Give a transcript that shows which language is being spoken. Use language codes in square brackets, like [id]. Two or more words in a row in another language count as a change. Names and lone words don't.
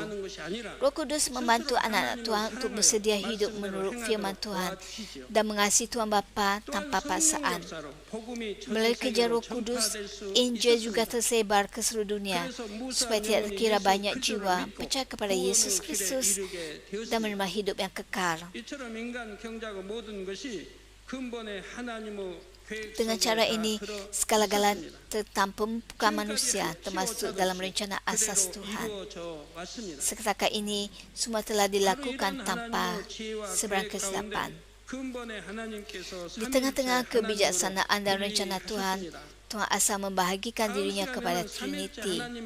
[ms] Roh Kudus membantu anak-anak Tuhan untuk bersedia hidup menurut firman Tuhan dan mengasihi Tuhan Bapa tanpa paksaan. Melalui kerja Roh Kudus, Injil juga tersebar ke seluruh dunia supaya tidak terkira banyak jiwa percaya kepada Yesus Kristus dan menerima hidup yang kekal. [ko] 이처럼 인간 경작의 모든 것이 근본의 하나님의 [ms] Dengan cara ini, segala-gala tentang pembukaan manusia termasuk dalam rencana asas Tuhan. Setakat ini, semua telah dilakukan tanpa sebarang kesilapan. Di tengah-tengah kebijaksanaan dan rencana Tuhan, Tuhan asal membahagikan dirinya kepada Trinity.